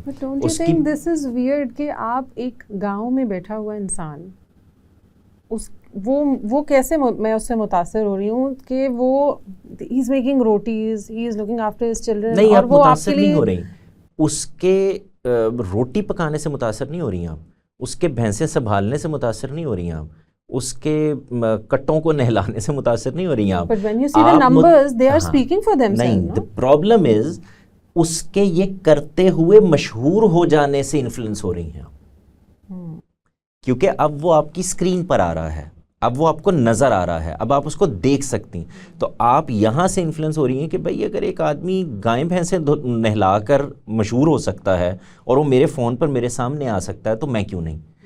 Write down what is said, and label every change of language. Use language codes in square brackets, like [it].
[en] But don't you think this is weird [ur] کہ آپ ایک گاؤں میں بیٹھا ہوا انسان, وہ کیسے میں اس سے متاثر ہو رہی ہوں کہ وہ [en] ہی is making rotis, he is looking after his children. [ur] نہیں, آپ متاثر نہیں ہو رہی, اس کے روٹی پکانے سے متاثر نہیں ہو رہی ہیں آپ, اس کے بھینسیں سنبھالنے سے متاثر نہیں ہو رہی ہیں آپ, اس کے کٹوں کو نہلانے سے متاثر نہیں ہو رہی ہیں آپ. [en] But when you see the numbers, they are speaking for themselves. [ur] نہیں, [en] the problem is [ur] اس کے یہ کرتے ہوئے مشہور ہو جانے سے انفلوئنس ہو رہی ہیں آپ, کیونکہ اب وہ آپ کی اسکرین پر آ رہا ہے, اب وہ آپ کو نظر آ رہا ہے، اب آپ اس کو دیکھ سکتی ہیں، تو آپ یہاں سے انفلوئنس ہو رہی ہیں کہ بھائی اگر ایک آدمی گائیں بھینسیں نہلا کر مشہور ہو سکتا ہے اور وہ میرے فون پر میرے سامنے آ سکتا ہے تو میں کیوں نہیں.